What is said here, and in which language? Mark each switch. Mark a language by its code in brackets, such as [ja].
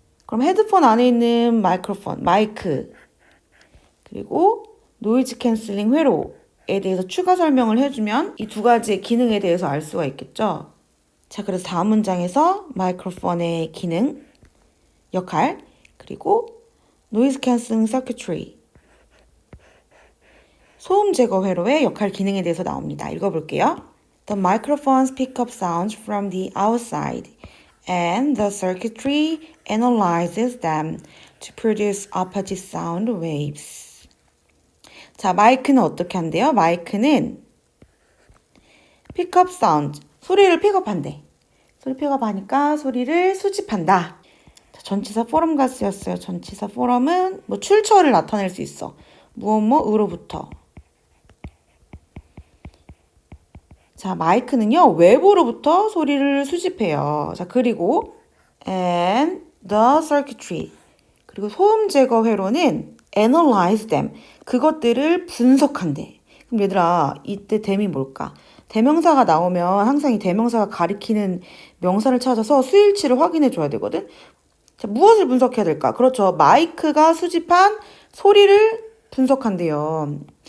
[ko] 그럼 헤드폰 안에 있는 마이크로폰, 마이크, 그리고 노이즈 캔슬링 회로에 대해서 추가 설명을 해주면 이 두 가지의 기능에 대해서 알 수가 있겠죠. 자, 그래서 다음 문장에서 마이크로폰의 기능, 역할, 그리고 노이즈 캔슬링 서큐트리, 소음 제거 회로의 역할 기능에 대해서 나옵니다. 읽어볼게요. [en] The microphones pick up sounds from the outside and the circuitry analyzes them to produce opposite sound waves. [ko] 자, 마이크는 어떻게 한대요? 마이크는 pick up sound, 소리를 픽업한대. 소리 픽업하니까 소리를 수집한다. 자, 전치사 포럼가 쓰였어요. 전치사 포럼은 뭐 출처를 나타낼 수 있어. 무엇뭐으로부터. 자, 마이크는요, 외부로부터 소리를 수집해요. [en] 자, 그리고 and the circuitry. [ko] 그리고 소음 제거 회로는 analyze them. 그것들을 분석한대. 그럼 얘들아, 이때 them이 뭘까? 대명사가 나오면 항상 이 대명사가 가리키는 명사를 찾아서 수일치를 확인해 줘야 되거든. 자, 무엇을 분석해야 될까? 그렇죠. 마이크가 수집한 소리를 분석한대요.